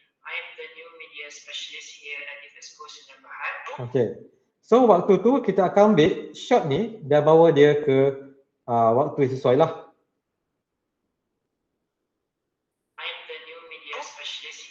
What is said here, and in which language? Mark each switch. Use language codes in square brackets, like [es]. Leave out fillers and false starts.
[en] I am the new media specialist here at EFXCO Sdn Bhd. Okay. [ms] So waktu tu kita akan ambil shot ni dan bawa dia ke waktu yang sesuai lah. [en] I am the new media specialist